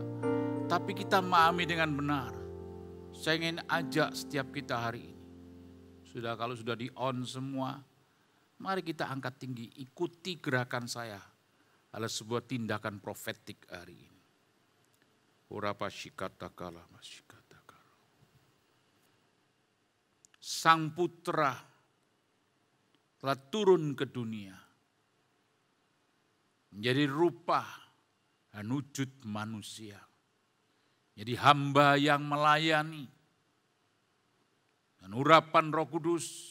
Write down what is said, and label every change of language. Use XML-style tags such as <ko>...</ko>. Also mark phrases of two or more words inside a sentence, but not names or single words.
<id>Tapi kita memahami dengan benar. Saya ingin ajak setiap kita hari ini. Kalau sudah di on semua, mari kita angkat tinggi, ikuti gerakan saya. Adalah sebuah tindakan profetik hari ini. Urapa shikata kala masyika. Sang Putra telah turun ke dunia, menjadi rupa dan wujud manusia. Jadi hamba yang melayani dan urapan Roh Kudus.</id>